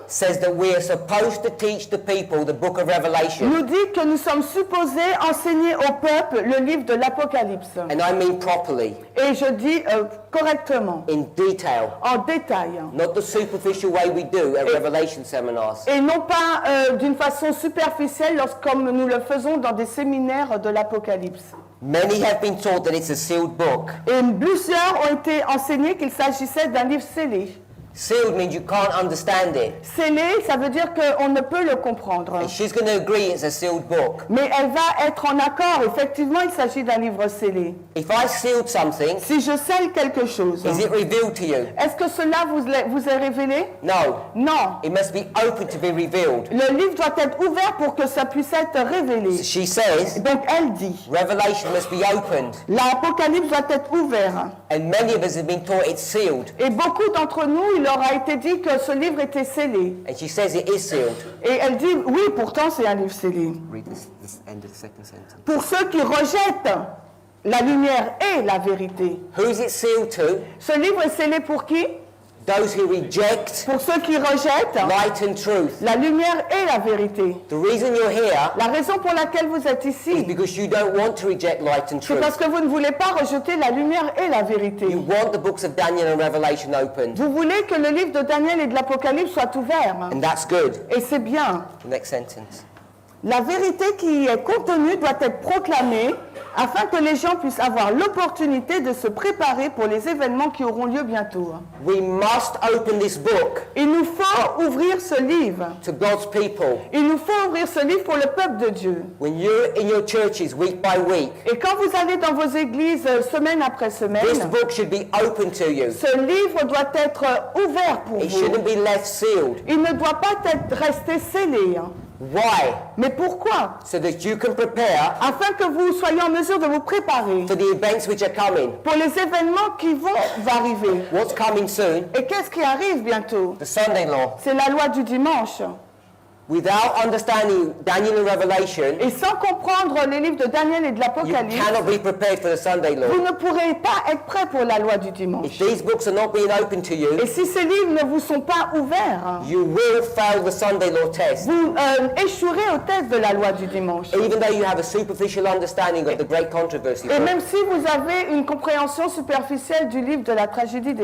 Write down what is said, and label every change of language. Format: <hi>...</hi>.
<en>says that we are supposed to teach the people the book of Revelation.</en> <fr>nous dit que nous sommes supposés enseigner au peuple le livre de l'Apocalypse.</fr> <en>And I mean properly,</en> <fr>Et je dis correctement,</fr> <en>in detail,</en> <fr>en détail.</fr> <en>not the superficial way we do at Revelation seminars.</en> <fr>Et non pas d'une façon superficielle comme nous le faisons dans des séminaires de l'Apocalypse.</fr> <en>Many have been taught that it's a sealed book.</en> <fr>Et plusieurs ont été enseignés qu'il s'agissait d'un livre scellé.</fr> <en>Sealed means you can't understand it.</en> <fr>Scellé, ça veut dire qu'on ne peut le comprendre.</fr> <en>And she's going to agree it's a sealed book.</en> <fr>Mais elle va être en accord. Effectivement, il s'agit d'un livre scellé.</fr> <en>If I sealed something,</en> <fr>Si je scelle quelque chose,</fr> <en>is it revealed to you?</en> <fr>est-ce que cela vous est révélé?</fr> <en>No.</en> <fr>Non.</fr> <en>It must be open to be revealed.</en> <fr>Le livre doit être ouvert pour que ça puisse être révélé.</fr> <en>She says,</en> <fr>Donc elle dit,</fr> <en>Revelation must be opened.</en> <fr>l'Apocalypse doit être ouvert.</fr> <en>And many of us have been taught it's sealed.</en> <fr>Et beaucoup d'entre nous, il leur a été dit que ce livre était scellé.</fr> <en>And she says it is sealed.</en> <fr>Et elle dit, oui, pourtant c'est un livre scellé.</fr> <en>Read this end of the second sentence.</en> <fr>Pour ceux qui rejettent la lumière et la vérité.</fr> <en>Who is it sealed to?</en> <fr>Ce livre est scellé pour qui?</fr> <en>Those who reject</en> <fr>Pour ceux qui rejettent</fr> <en>light and truth.</en> <fr>la lumière et la vérité.</fr> <en>The reason you're here</en> <fr>La raison pour laquelle vous êtes</fr> <en>is</en> <fr>ici,</fr> <en>because you don't want to reject light and</en> <fr>c'est parce</fr> <en>truth.</en> <fr>que vous ne voulez pas rejeter la lumière et la vérité.</fr> <en>You want the books of Daniel and Revelation opened.</en> <fr>Vous voulez que le livre de Daniel et de l'Apocalypse soit ouvert.</fr> <en>And that's good.</en> <fr>Et c'est bien.</fr> <en>The next sentence.</en> <fr>La vérité qui y est contenue doit être proclamée afin que les gens puissent avoir l'opportunité de se préparer pour les événements qui auront lieu bientôt.</fr> <en>We must open this book</en> <fr>Il nous faut ouvrir ce livre.</fr> <en>to God's people.</en> <fr>Il nous faut ouvrir ce livre pour le peuple de Dieu.</fr> <en>When you're in your churches week by week,</en> <fr>Et quand vous allez dans vos églises semaine après</fr> <en>this</en> <fr>semaine,</fr> <en>book should be open to you.</en> <fr>ce livre doit être ouvert pour</fr> <en>It</en> <fr>vous.</fr> <en>shouldn't be left sealed.</en> <fr>Il ne doit pas rester scellé.</fr> <en>Why?</en> <fr>Mais pourquoi?</fr> <en>So that you can prepare</en> <fr>Afin que vous soyez en mesure de vous préparer</fr> <en>for the events which are coming.</en> <fr>pour les événements qui vont arriver.</fr> <en>What's coming soon?</en> <fr>Et qu'est-ce qui arrive bientôt?</fr> <en>The Sunday law.</en> <fr>C'est la loi du dimanche.</fr> <en>Without understanding Daniel and Revelation,</en> <fr>Et sans comprendre les livres de Daniel et de</fr> <en>you</en> <fr>l'Apocalypse,</fr> <en>cannot be prepared for the Sunday</en> <fr>vous</fr> <en>law.</en> <fr>ne pourrez pas être prêt pour la loi du dimanche.</fr> <en>If these books are not being open to you,</en> <fr>Et si ces livres ne vous sont pas ouverts,</fr> <en>you will fail the Sunday law test.</en> <fr>vous échouerez au test de la loi du dimanche.</fr> <en>Even though you have a superficial understanding of the great controversy.</en> <fr>Et même si vous avez une compréhension superficielle du livre de la tragédie des</fr>